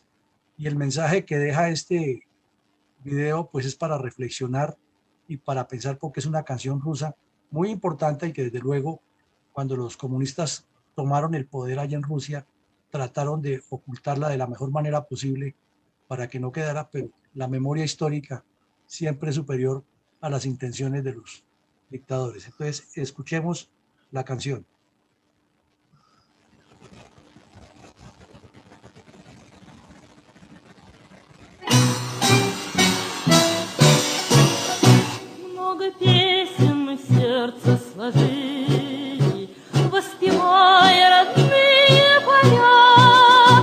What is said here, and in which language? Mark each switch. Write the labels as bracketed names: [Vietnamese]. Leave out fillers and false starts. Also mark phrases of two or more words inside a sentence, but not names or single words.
[Spanish] Y el mensaje que deja este video pues es para reflexionar y para pensar, porque es una canción rusa muy importante y que desde luego cuando los comunistas tomaron el poder allá en Rusia trataron de ocultarla de la mejor manera posible para que no quedara, pero la memoria histórica siempre es superior a las intenciones de los dictadores. Entonces escuchemos la canción. [Russian] Много песен мы в сердце сложили, воспевая родные поля.